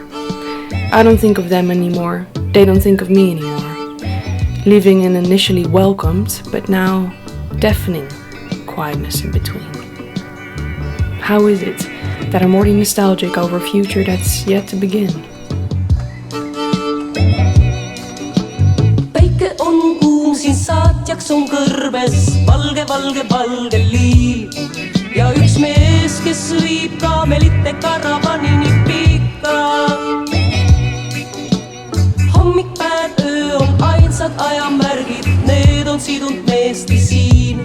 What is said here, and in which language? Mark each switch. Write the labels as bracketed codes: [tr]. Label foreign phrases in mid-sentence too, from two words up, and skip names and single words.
[en] I don't think of them anymore. They don't think of me anymore. Leaving an initially welcomed, but now deafening quietness in between. How is it that I'm already nostalgic over a future that's yet to begin? [et] Päike on kuum siin saatjaks on kõrbes, valge, valge, valge liiv. Ja üks mees, kes viib kaamelite karavanini pikka. Hommik, päev, öö on ainsad ajamärgid, need on sidunud meesti siin.